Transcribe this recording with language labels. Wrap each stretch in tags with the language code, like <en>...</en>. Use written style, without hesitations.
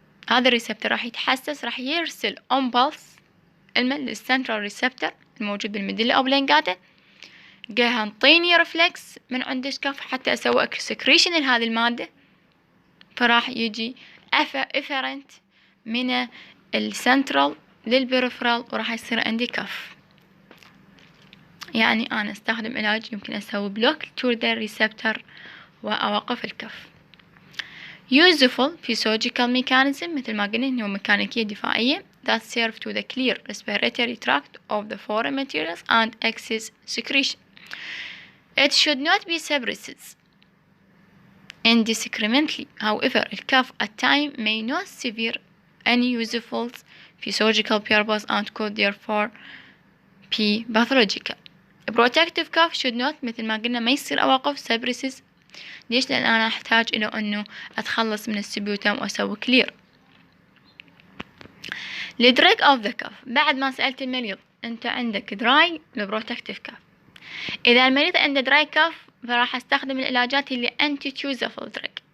<ar>هذا الريسبتور راح يتحسس، راح يرسل امبلس للسنترال ريسبتور الموجود بالميديلا اوبلونجاتا، جاها انطيني ريفلكس من عند الكف حتى اسوي سكريشن لهذه المادة، فراح يجي افرنت من السنترال للبريفرال وراح يصير عندي كف. يعني انا استخدم علاج يمكن اسوي بلوك تو ذا ريسبتور واوقف الكف.</ar> <en>useful physiological mechanism</en> <ar>مثل ما قلنا انه ميكانيكية دفاعية</ar> <en>that serve to the clear respiratory tract of the foreign materials and excess secretion. It should not be suppressed indiscriminately. However, a cough at time may not severe any useful physiological purpose and could therefore be pathological. A protective cough should not</en> <ar>مثل ما قلنا ما يصير أوقف</ar> <en>suppresses.</en> <ar>ليش؟ لأن أنا أحتاج إلى أنه أتخلص من السبيوتم وأسوي كلير. الدراج أوف ذا كاف، بعد ما سألت المريض أنت عندك دراي لبروتكتيف كاف، إذا المريض عنده دراي كاف فراح أستخدم العلاجات اللي أنتي تيوزفل دراج.</ar>